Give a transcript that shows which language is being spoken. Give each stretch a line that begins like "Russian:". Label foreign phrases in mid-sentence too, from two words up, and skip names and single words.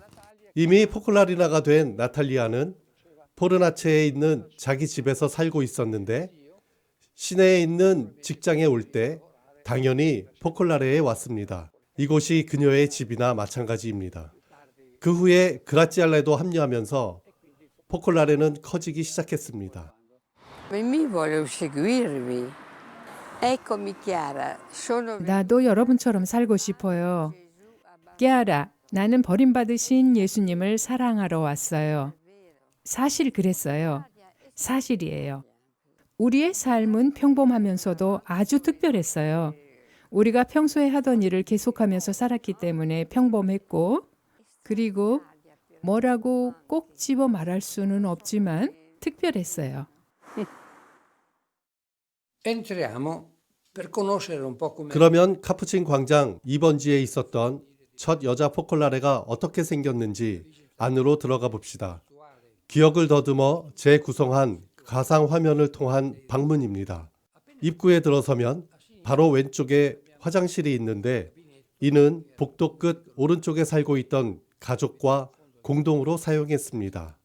Korean: 이미 포콜라리나가 된 나탈리아는 포르나체에 있는 자기 집에서 살고 있었는데 시내에 있는 직장에 올 때 당연히 포콜라레에 왔습니다. 이곳이 그녀의 집이나 마찬가지입니다. 그 후에 그라치알레도 합류하면서 포콜라레는 커지기 시작했습니다.
Italian: Mi voglio seguirvi. Eccomi Chiara, sono
Korean: 나도 여러분처럼 살고 싶어요. 끼아라, 나는 버림받으신 예수님을 사랑하러 왔어요. 사실 그랬어요. 사실이에요. 우리의 삶은 평범하면서도 아주 특별했어요. 우리가 평소에 하던 일을 계속하면서 살았기 때문에 평범했고, 그리고 뭐라고 꼭 집어 말할 수는 없지만 특별했어요.
Italian: entriamo per conoscere un po' come
Korean: 그러면 카푸친 광장 2번지에 있었던 첫 여자 포콜라레가 어떻게 생겼는지 안으로 들어가 봅시다. 기억을 더듬어 재구성한 가상 화면을 통한 방문입니다. 입구에 들어서면 바로 왼쪽에 화장실이 있는데 이는 복도 끝 오른쪽에 살고 있던 가족과 공동으로 사용했습니다.